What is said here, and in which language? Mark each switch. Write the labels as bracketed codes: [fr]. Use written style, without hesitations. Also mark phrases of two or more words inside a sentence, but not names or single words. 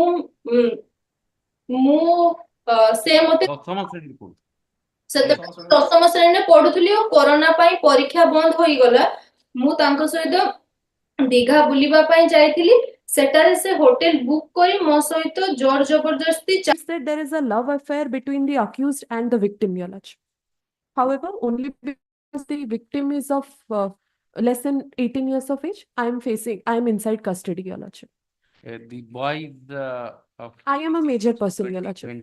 [or] ସେ ମତେ ସେତେବେଳେ 10ମ ଶ୍ରେଣୀରେ ପଢୁଥିଲି ଓ କରୋନା ପାଇଁ ପରୀକ୍ଷା ବନ୍ଦ ହୋଇଗଲା ମୁଁ ତାଙ୍କ ସହିତ ଦୀଘା ବୁଲିବା ପାଇଁ ଯାଇଥିଲି ସେଠାରେ ସେ ହୋଟେଲ ବୁକ୍ କରି ମୋ ସହିତ ଜୋର ଜବରଦସ୍ତି [en] said there is a love affair between the accused and the victim, Your Lordship. However, only because the victim is of less than 18 years of age, I am inside custody, Your Lordship. The boy of I am a major person, Your Lordship.